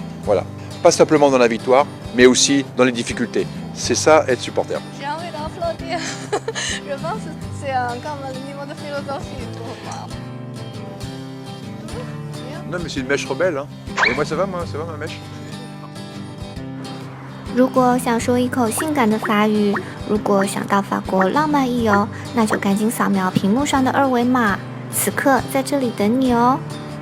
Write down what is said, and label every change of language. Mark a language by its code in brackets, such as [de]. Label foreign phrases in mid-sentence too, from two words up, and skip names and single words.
[fr] Voilà. Pas simplement dans la victoire, mais aussi dans les difficultés. C'est ça être supporter. J'ai envie d'applaudir. Je pense que c'est comme le niveau de philosophie pour moi. Non mais c'est une mèche rebelle. Hein. Et moi ça va ma mèche. [zh] 如果想说一口性感的法语，如果想到法国浪漫一游，那就赶紧扫描屏幕上的二维码，此刻在这里等你哦。